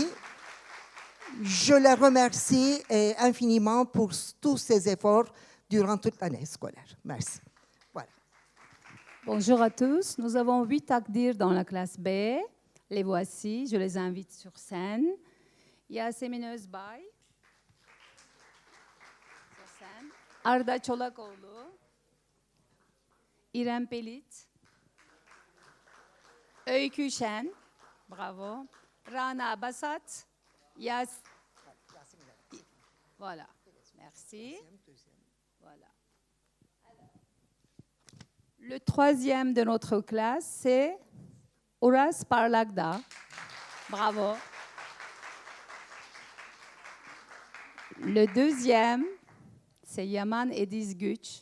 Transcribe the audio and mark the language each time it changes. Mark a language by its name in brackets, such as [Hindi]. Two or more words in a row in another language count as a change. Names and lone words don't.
[French] Je la remercie infiniment pour tous ses efforts durant toute l'année scolaire. Merci. Voilà. Bonjour à tous. Nous avons 8 takdirs dans la classe B. Les voici. Je les invite sur scène. Yasemin Özbay. Sur scène. Arda Çolakoğlu. İrem Pelit. Öykü Şen. Bravo. Rana Basat. Voilà. Merci. Voilà. Le 3e de notre classe, c'est Uras Parlagda. Bravo. Le 2e, c'est Yaman Ediz Güç.